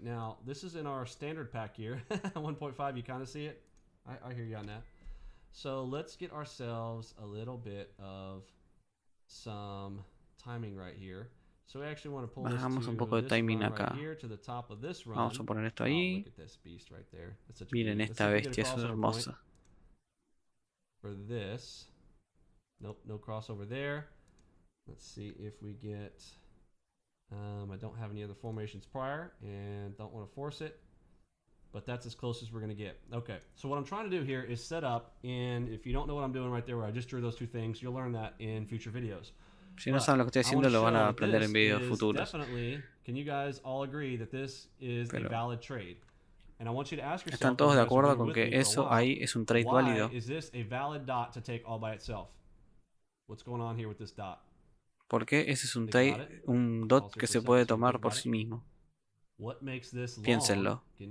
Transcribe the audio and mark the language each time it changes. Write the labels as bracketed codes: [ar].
[en] Now, this is in our standard pack here. 1.5, you kind of see it? I hear you on that. So let's get ourselves a little bit of some timing right here. So we actually want to pull [es] Bajamos un poco de timing acá. Vamos a poner esto ahí. Miren esta bestia, eso es hermosa. [en] For this. Nope, no crossover there. Let's see if we get... I don't have any other formations prior and don't want to force it, but that's as close as we're going to get. Okay, so what I'm trying to do here is set up, and if you don't know what I'm doing right there where I just drew those two things, you'll learn that in future videos. [es] Si no saben lo que estoy haciendo, lo van a aprender en videos futuros. [en] Can you guys all agree that this is a valid trade? And I want you to ask yourself, [es] ¿están todos de acuerdo con que eso ahí es un trade válido? [en] Is this a valid dot to take all by itself? What's going on here with this dot? [es] Porque ese es un dot que se puede tomar por sí mismo. Piénsenlo.